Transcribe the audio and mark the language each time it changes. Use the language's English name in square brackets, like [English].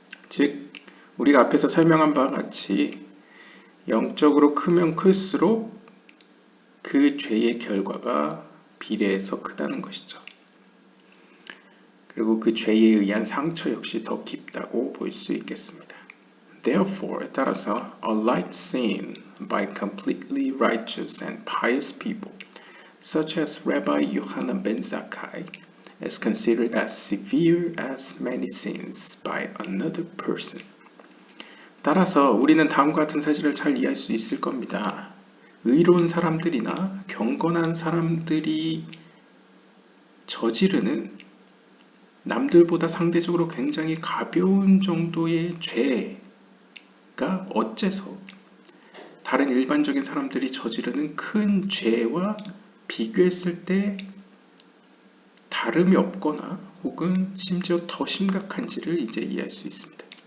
[Korean] 즉, 우리가 앞에서 설명한 바와 같이 영적으로 크면 클수록 그 죄의 결과가 비례해서 크다는 것이죠. 그리고 그 죄에 의한 상처 역시 더 깊다고 볼 수 있겠습니다. [English] Therefore, [Korean] 따라서, [English] a light sin by completely righteous and pious people, such as Rabbi Yohanan ben Zakkai, is considered as severe as many sins by another person. [Korean] 따라서 우리는 다음과 같은 사실을 잘 이해할 수 있을 겁니다. 의로운 사람들이나 경건한 사람들이 저지르는 남들보다 상대적으로 굉장히 가벼운 정도의 죄 어째서 다른 일반적인 사람들이 저지르는 큰 죄와 비교했을 때 다름이 없거나 혹은 심지어 더 심각한지를 이제 이해할 수 있습니다.